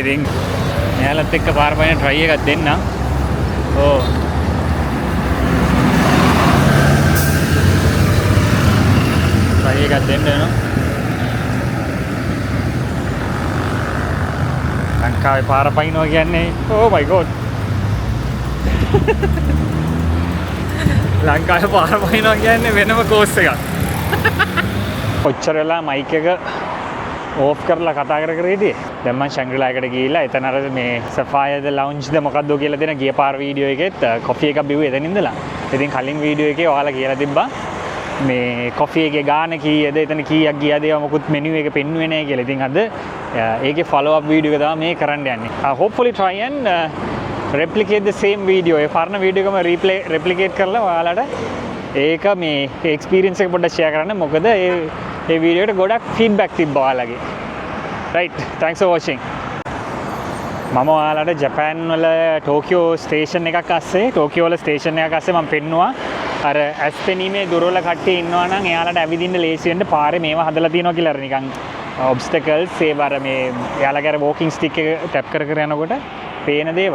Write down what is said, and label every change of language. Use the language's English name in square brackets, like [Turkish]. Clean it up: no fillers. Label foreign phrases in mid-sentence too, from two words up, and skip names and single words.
[Sinhala] ඉතින් මෙයාලත් එක්ක පාර පයින් try එකක් දෙන්නම්. ඕ try එකක් දෙන්න වෙනවා. ලංකාවේ පාර පයින්නවා කියන්නේ [English] oh my god [Sinhala] ලංකාවේ පාර පයින්නවා කියන්නේ වෙනම කෝස් එකක්. ඔච්චර වෙලා මයික් එක ඕෆ් කරලා කතා කර හිටියේ. දැන් මම Shangri-La එකට ගිහිල්ලා එතන අර මේ Sapphire the Lounge ද මොකක්ද කියලා දෙන ගිය පාර වීඩියෝ එකෙත් කොෆි එකක් බිව්වේ එතන ඉඳලා. ඉතින් කලින් වීඩියෝ එකේ ඔයාලා කියලා තිබ්බා මේ කොෆි එකේ ගාන කීයද එතන කීයක් ගියාද ඒවා මොකුත් මෙනු එක පෙන්නුවේ නැහැ කියලා. ඉතින් අද ඒකේ [English] follow up [Sinhala] වීඩියෝ එක තමයි මේ කරන්න යන්නේ. [English] Hopefully try and replicate the same video. [Sinhala] ඒ පරණ වීඩියෝ එකම replicate කරලා ඔයාලට ඒක මේ experience එක පොඩ්ඩක් share කරන්න. මොකද ඒ වීඩියෝ එකට ගොඩක් feedback තිබ්බා ඔයාලගේ. [English] Right, thanks for watching. [Sinhala] මම ඔයාලට ජපාන් වල ටෝකියෝ ස්ටේෂන් එකක් අස්සේ ටෝකියෝ වල ස්ටේෂන් එකක් අස්සේ මම පෙන්නුවා අර ඇස්පෙනීමේ දුරවල කට්ටිය ඉන්නවා නම් එයාලට ඇවිදින්න ලේසි වෙන්න පාරේ මේවා හදලා තියෙනවා කියලා අර නිකන් ඔබ්ස්ටකල්ස් ඒව අර මේ එයාලගේ අර [English] walking stick [Sinhala] එක ටැප් කර කර යනකොට පේන දේවල්.